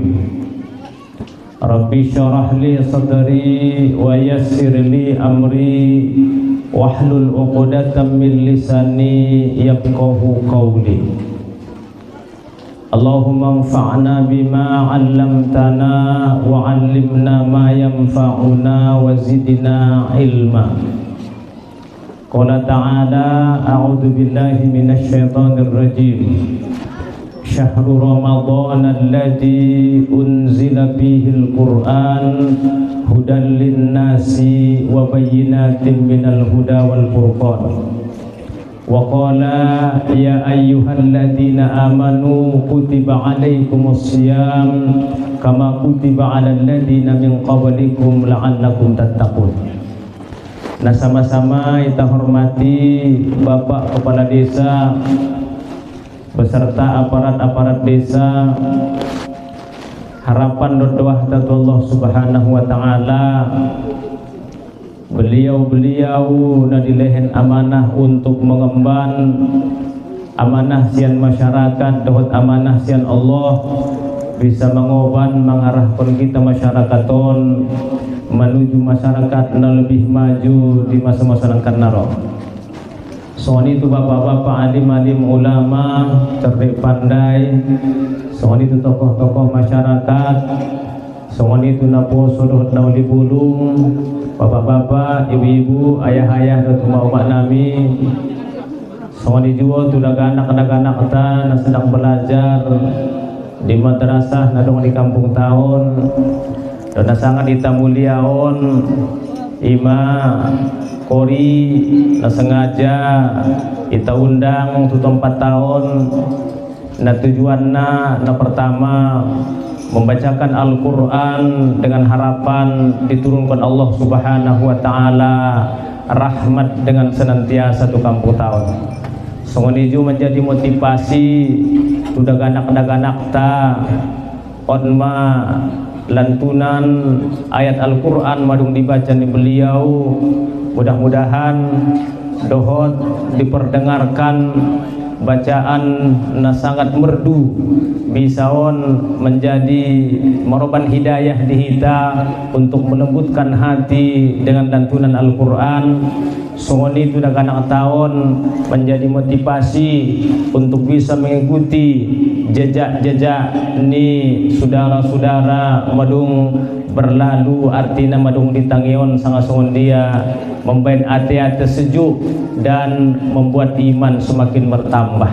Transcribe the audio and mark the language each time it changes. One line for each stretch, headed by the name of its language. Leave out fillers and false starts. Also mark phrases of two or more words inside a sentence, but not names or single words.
Arabic: رب اشرح لي صدري ويسر لي أمري واحلل عقدة من لساني يفقهوا قولي. اللهم انفعنا بما علمتنا وعلمنا ما ينفعنا وزدنا علما. قال تعالى أعوذ بالله من الشيطان الرجيم. شهر رمضان الذي أنزل فيه القرآن هدى للناس وبينات من الهدى والفرقان. وقال يا أيها الذين آمنوا كتب عليكم الصيام كما كتب على الذين من قبلكم لعلكم تتقون.
Indonesian: Nah, sama-sama kita hormati Bapak Kepala Desa beserta aparat-aparat desa. Harapan doa dari Allah
Arabic: سبحانه وتعالى,
Indonesian: beliau-beliau nadilehen amanah untuk mengemban amanah sian masyarakat, dohot amanah sian Allah bisa mengoban mengarahkan kita masyarakaton menuju masyarakat yang lebih maju di masa-masa yang akan datang. Soal itu bapak-bapak alim-alim ulama cerdik pandai, soal itu tokoh-tokoh masyarakat, soal
Batak Mandailing: itu naposo dohot nauli bulung,
Indonesian: bapak-bapak, ibu-ibu, ayah-ayah dan umat nami, soal itu juga anak-anak kita sedang belajar di madrasah nadong di kampung tahun dan sangat kita muliaon ima kori na sengaja kita undang untuk 4 tahun. Nah tujuannya na pertama membacakan Al-Quran dengan harapan diturunkan Allah
Arabic: سبحانه وتعالى
Indonesian: rahmat dengan senantiasa tu kampung tahun. Songoniju menjadi motivasi sudah ganak-ganak ta onma lantunan ayat Al-Quran madung dibaca ni beliau. Mudah-mudahan dohot diperdengarkan bacaan na sangat merdu bisaon menjadi meroban hidayah di kita untuk melembutkan hati dengan lantunan Al-Quran. Songoni itu dah anak tahun menjadi motivasi untuk bisa mengikuti jejak-jejak ni saudara-saudara madung berlalu, artinya madung ditangion sangat songon dia membuat hati-hati sejuk dan membuat iman semakin bertambah.